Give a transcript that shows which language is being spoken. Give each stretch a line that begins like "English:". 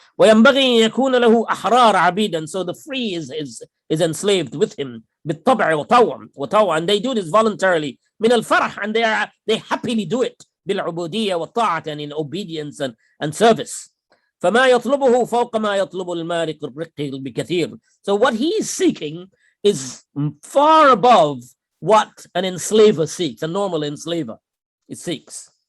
Arabic: وينبغي أن يكون له أحرار عبيدا.
English: So the free is enslaved with him.
Arabic: بالطبع وطوعا.
English: And they do this voluntarily.
Arabic: من الفرح.
English: And they happily do it.
Arabic: بالعبودية والطاعة,
English: and in obedience and service.
Arabic: فما يطلبه فوق ما يطلب المالك الرقي بكثير.
English: So what he is seeking is far above what an enslaver seeks, a normal enslaver. It seeks.